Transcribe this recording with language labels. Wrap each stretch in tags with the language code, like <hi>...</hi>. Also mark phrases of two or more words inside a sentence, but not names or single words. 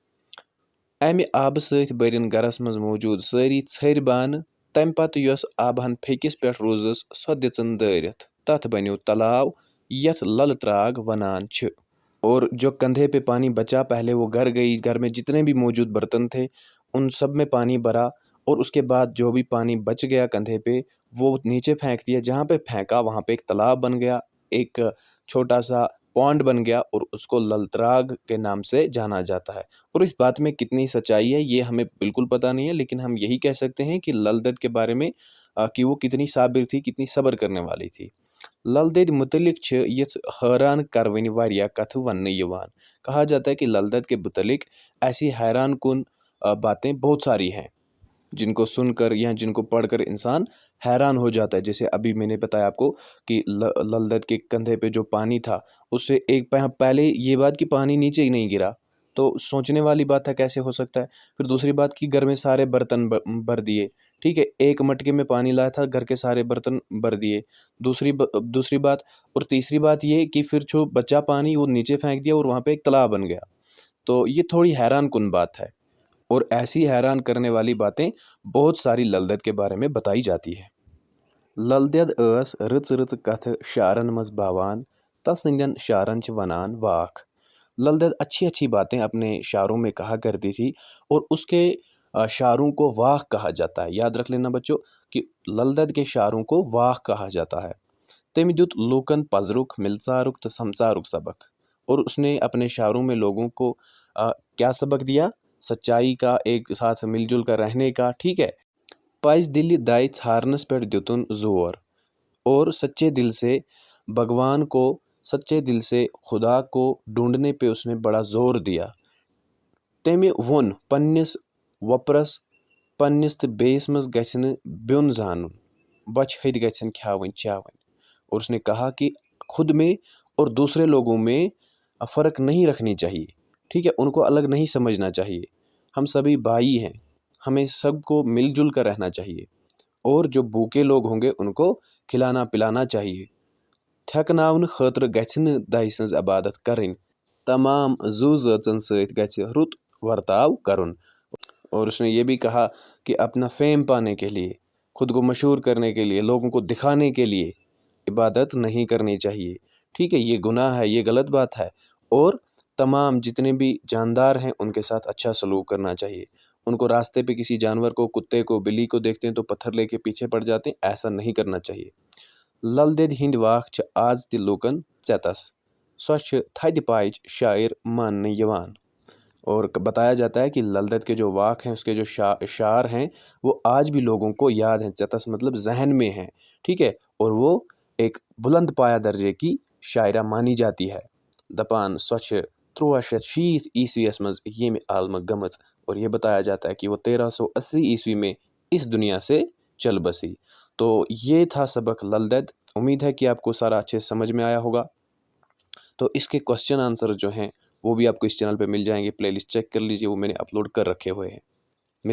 <ks>امہِ آبہٕ سۭتۍ بٔرِن گرس منٛز موٗجوٗد سٲری ژھٔرۍ بانہٕ، تمہِ پتہٕ یۄس آبہن پھیٚکِس پٮ۪ٹھ روٗزٕس سۄ دِژٕن دٲرِتھ، تتھ بنیو تلاو یتھ لل تراگ ونان چھِ۔</ks> <ur>اور جو کندھے پہ پانی بچا، پہلے وہ گھر گئی، گھر میں جتنے بھی موجود برتن تھے ان سب میں پانی بھرا، اور اس کے بعد جو بھی پانی بچ گیا کندھے پہ وہ نیچے پھینک دیا، جہاں پہ پھینکا وہاں پہ ایک تالاب بن گیا، ایک چھوٹا سا پونڈ بن گیا، اور اس کو لل تراگ کے نام سے جانا جاتا ہے۔ اور اس بات میں کتنی سچائی ہے یہ ہمیں بالکل پتہ نہیں ہے، لیکن ہم یہی کہہ سکتے ہیں کہ لل دید کے بارے میں کہ وہ کتنی صابر تھی، کتنی صبر کرنے والی تھی۔</ur> <ks>لل دید متعلق چھِ یِژھ حیران کروٕنۍ واریاہ کتھٕ وننہٕ یِوان۔</ks> <ur>کہا جاتا ہے کہ لل دید کے متعلق ایسی حیران کن باتیں بہت ساری ہیں جن کو سن کر یا جن کو پڑھ کر انسان حیران ہو جاتا ہے۔ جیسے ابھی میں نے بتایا آپ کو کہ لل دید کے کندھے پہ جو پانی تھا، اس سے ایک پہلے یہ بات کہ پانی نیچے ہی نہیں گرا، تو سوچنے والی بات ہے کیسے ہو سکتا ہے۔ پھر دوسری بات کہ گھر میں سارے برتن بھر دیے، ٹھیک ہے، ایک مٹکے میں پانی لایا تھا، گھر کے سارے برتن بھر دیے، دوسری بات، اور تیسری بات یہ کہ پھر جو بچا پانی وہ نیچے پھینک دیا اور وہاں پہ ایک تالاب بن گیا۔ تو یہ تھوڑی حیران کن بات ہے، اور ایسی حیران کرنے والی باتیں بہت ساری لل دید کے بارے میں بتائی جاتی ہے۔</ur> <ks>لل دید ٲس رٕژ رٕژ کتھٕ شعرن منٛز باوان، تسٕنٛدٮ۪ن شعرن چھِ ونان واکھ۔</ks> <ur>لل دید اچھی اچھی باتیں اپنے شعروں میں کہا کرتی تھی، اور اس کے شعروں کو واکھ کہا جاتا ہے۔ یاد رکھ لینا بچوں کہ لل دید کے شعروں کو واکھ کہا جاتا ہے۔</ur> <ks>تٔمۍ دیُت لوٗکن پزرُک، ملژارُک تہٕ سمژارُک سبق،</ks> <ur>اور اس نے اپنے شعروں میں لوگوں کو کیا سبق دیا؟ سچائی کا، ایک ساتھ مل جل کر رہنے کا، ٹھیک ہے۔</ur> <ks>پز دلہِ دَے ژھارنس پٮ۪ٹھ دِتُن زور،</ks> <ur>اور سچے دل سے بھگوان کو، سچے دل سے خدا کو ڈھونڈنے پہ اس نے بڑا زور دیا۔</ur> <ks>تٔمہِ ووٚن پننِس وۄپرس پننِس تہٕ بیٚیِس منٛز گژھِ نہٕ بیوٚن زانُن، بۄچھِ ہتہِ گژھن کھیاوٕنۍ چاوٕنۍ۔</ks> <ur>اور اس نے کہا کہ خود میں اور دوسرے لوگوں میں فرق نہیں رکھنی چاہیے، ٹھیک ہے، ان کو الگ نہیں سمجھنا چاہیے، ہم سبھی بھائی ہیں، ہمیں سب کو مل جل کر رہنا چاہیے، اور جو بھوکے لوگ ہوں گے ان کو کھلانا پلانا چاہیے۔</ur> <ks>تھیکناونہٕ خٲطرٕ گژھِ نہٕ دَے سٕنٛز عبادت کرٕنۍ، تمام زُو زٲژن سۭتۍ گژھِ رُت ورتاو کرُن۔</ks> <ur>اور اس نے یہ بھی کہا کہ اپنا فیم پانے کے لیے، خود کو مشہور کرنے کے لیے، لوگوں کو دکھانے کے لیے عبادت نہیں کرنی چاہیے، ٹھیک ہے، یہ گناہ ہے، یہ غلط بات ہے، اور تمام جتنے بھی جاندار ہیں ان کے ساتھ اچھا سلوک کرنا چاہیے۔ ان کو راستے پہ کسی جانور کو، کتے کو، بلی کو دیکھتے ہیں تو پتھر لے کے پیچھے پڑ جاتے ہیں، ایسا نہیں کرنا چاہیے۔</ur> <ks>لل دید ہند واک چھ آز تہ لوکن ژیتس، سو چھ تھدِ پایچ شاعر ماننہٕ یوان۔</ks> <ur>اور بتایا جاتا ہے کہ لل دید کے جو واک ہیں، اس کے جو شعر ہیں، وہ آج بھی لوگوں کو یاد ہیں، ژیتس مطلب ذہن میں ہیں، ٹھیک ہے، اور وہ ایک بلند پایہ درجے کی شاعرہ مانی جاتی ہے۔</ur> <ks>دپان سو چھ 1360 عیسویس مز ییٚمہِ عالمہٕ گٔمٕژ،</ks> <ur>اور یہ بتایا جاتا ہے کہ وہ 1380 عیسوی میں اس دنیا سے چل بسی۔ تو یہ تھا سبق لل دید۔ امید ہے کہ آپ کو سارا اچھے سمجھ میں آیا ہوگا۔ تو اس کے</ur> <en>question answer</en> <ur>جو ہیں وہ بھی آپ کو اس چینل پہ مل جائیں گے،</ur> <en>play list check</en> <ur>کر لیجئے، وہ میں نے اپلوڈ کر رکھے ہوئے ہیں۔</ur>